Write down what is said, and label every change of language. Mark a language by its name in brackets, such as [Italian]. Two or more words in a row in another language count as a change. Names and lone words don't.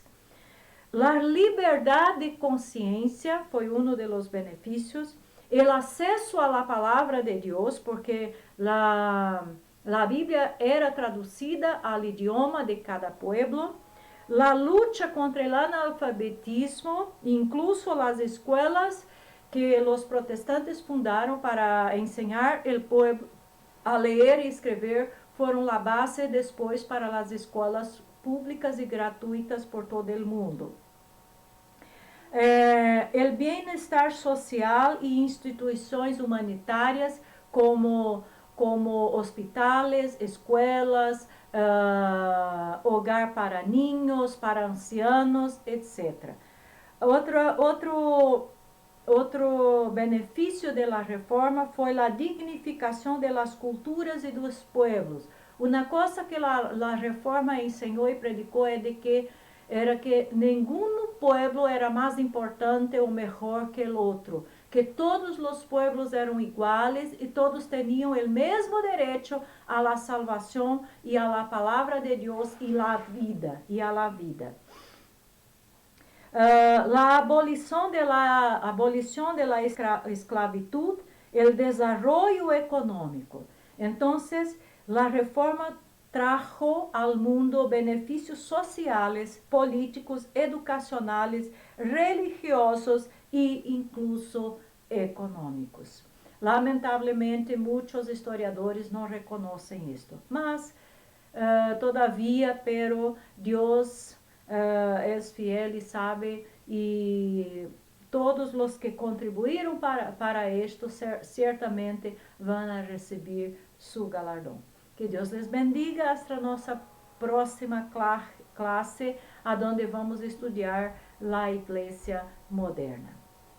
[Portuguese] A liberdade de consciência foi um dos benefícios, o acesso à palavra de Deus, porque a Bíblia era traduzida ao idioma de cada pueblo. [Spanish] La lucha contra [Portuguese] o analfabetismo, incluso as escolas que os protestantes fundaram para ensinar o povo a ler e escrever, foram a base depois para as escolas públicas e gratuitas por todo o mundo. O bem-estar social e instituições humanitárias como como [Spanish] hospitales, escuelas, hogar para niños, para ancianos, [Portuguese] etc. Outro benefício da reforma foi a dignificação das culturas e dos pueblos. Uma coisa que a reforma ensinou e predicou é de que era que nenhum pueblo era mais importante ou melhor que o outro, que todos os pueblos eram iguais e todos tinham o mesmo direito à la salvação e à la palavra de Deus e à vida. [Spanish] La abolición de la esclavitud, el desarrollo económico. Entonces, la reforma trajo al mundo beneficios sociales, políticos, educacionales, religiosos e incluso econômicos. [Portuguese] Lamentavelmente, muitos historiadores não reconhecem isto, mas, todavia, [Spanish] pero Deus es fiel y sabe, y todos los que contribuyeron para esto ciertamente van a recibir su galardón. Que Deus les bendiga hasta [Portuguese] nossa próxima classe, [Spanish] a donde vamos estudar la iglesia moderna.